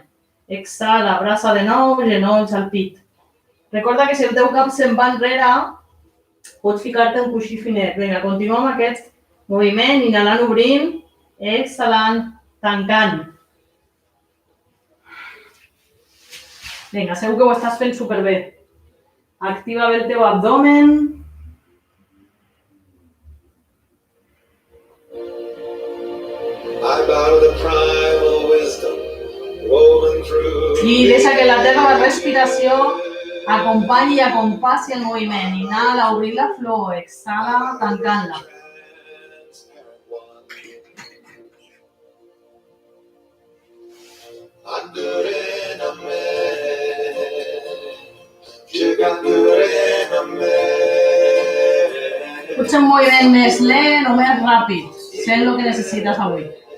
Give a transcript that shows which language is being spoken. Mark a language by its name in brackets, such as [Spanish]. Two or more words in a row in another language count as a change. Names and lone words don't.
[Catalan] Exhala, abraça de nou, genolls al pit. Recorda que si el teu cap se'n va enrere, pots ficar-te un coixí finet. Vinga, continua amb aquest moviment, inhalant, obrint, exhalant, tancant. Vinga, segur que ho estàs fent superbé. Activa bé el teu abdomen. [English] I bow to the primal wisdom woven through. [Catalan] I deixa que la teva respiració acompanyi i acompassi el moviment. Inhala, obrint la flor, exhala, tancant-la. Potser un moviment més lent o més ràpid, sent el que necessites avui.